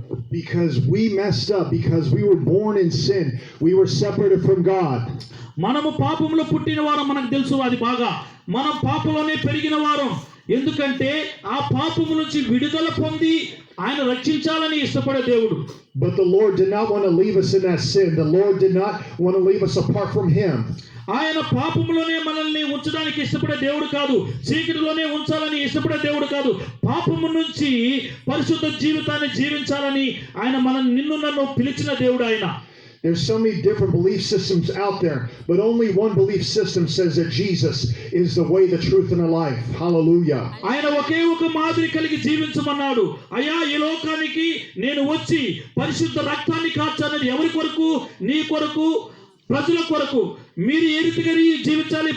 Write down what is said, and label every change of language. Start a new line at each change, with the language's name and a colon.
English: Because we messed up, because we were born in sin, we were separated from God.
Telugu: మనము పాపంలో పుట్టిన వారం, మనకు తెలుసు అది బాగా. మనం పాపంలోనే పెరిగిన వారం. ఎందుకంటే ఆ పాపము నుంచి విడుదల పొంది ఆయన రక్షించాలని ఇష్టపడే దేవుడు.
English: But the Lord did not want to leave us in that sin. The Lord did not want to leave us apart from Him.
Telugu: ఆయన పాపములోనే మనల్ని ఉంచడానికి ఇష్టపడే దేవుడు కాదు, చీకటిలోనే ఉంచాలని ఇష్టపడే దేవుడు కాదు. పాపము నుంచి పరిశుద్ధ జీవితాన్ని జీవించాలని ఆయన నిన్ను నన్ను పిలిచిన దేవుడు ఆయన.
English: There's so many different belief systems out there, but only one belief system says that Jesus is the way, the truth, and the life. Hallelujah.
Telugu: ఆయన ఒకే ఒక మాదిరి కలిగి జీవించమన్నాడు. అయ్యా, ఈ లోకానికి నేను వచ్చి పరిశుద్ధ రక్తాన్ని కార్చానని ఎవరి కొరకు? నీ కొరకు, ప్రజల కొరకు. మీరు ఏ రీతిగా జీవించాలి?